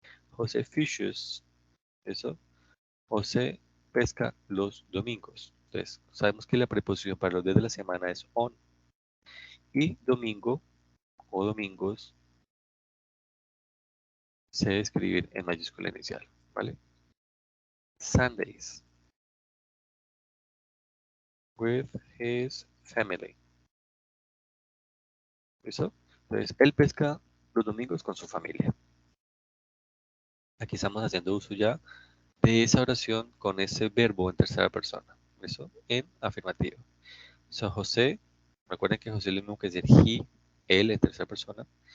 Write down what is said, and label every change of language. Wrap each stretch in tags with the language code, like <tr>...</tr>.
<en>José fishes,</en> <es>eso. José pesca los domingos. Entonces, sabemos que la preposición para los días de la semana es on. Y domingo o domingos se debe escribir en mayúscula inicial, ¿vale?</es> <en>Sundays with his family.</en> <es>¿Listo? Entonces, él pesca los domingos con su familia. Aquí estamos haciendo uso ya de esa oración con ese verbo en tercera persona. ¿Listo? En afirmativo. So, José, recuerden que José es lo mismo que decir he, él en tercera persona.</es>